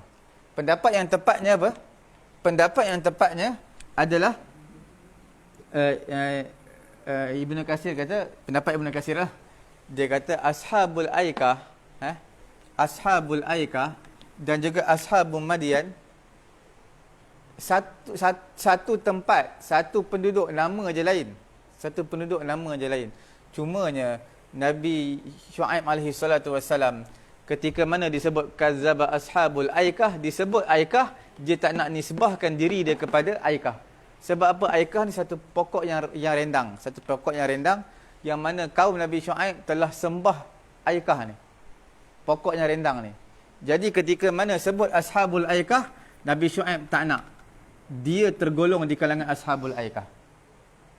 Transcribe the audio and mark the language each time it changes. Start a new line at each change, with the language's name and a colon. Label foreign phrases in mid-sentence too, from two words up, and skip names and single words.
Malay: Pendapat yang tepatnya apa? Pendapat yang tepatnya adalah Ibnu Katsir kata, pendapat Ibnu Katsir lah. Dia kata
Arabic: أصحاب الأيكة, أصحاب الأيكة
Malay: dan juga
Arabic: أصحاب مدين,
Malay: satu tempat, satu penduduk, nama je lain. Satu penduduk, nama je lain. Cumanya Nabi Syuaib
Arabic: عليه الصلاة والسلام,
Malay: ketika mana disebut
Arabic: كذب أصحاب الأيكة,
Malay: disebut Aikah, dia tak nak nisbahkan diri dia kepada Aikah. Sebab apa? Aikah ni satu pokok yang rendang, satu pokok yang rendang, yang mana kaum Nabi Syuaib telah sembah Aikah ni, pokok yang rendang ni. Jadi ketika mana sebut
Arabic: أصحاب الأيكة,
Malay: Nabi Syuaib tak nak, dia tergolong di kalangan ashabul Aikah.